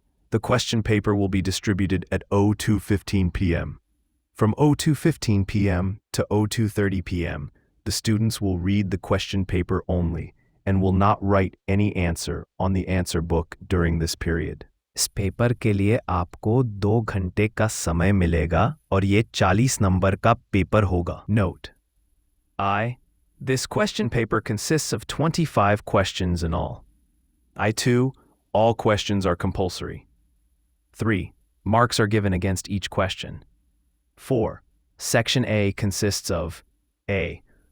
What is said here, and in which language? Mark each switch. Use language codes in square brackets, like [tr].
[en] The question paper will be distributed at 02:15 p.m. From 02:15 p.m. to 02:30 p.m., the students will read the question paper only and will not write any answer on the answer book during this period. [hi] इस paper के लिए आपको 2 घंटे का समय मिलेगा और ये 40 नंबर का पेपर होगा. [en] Note: This question paper consists of 25 questions in all. 2. All questions are compulsory. 3. Marks are given against each question. 4. Section A consists of A.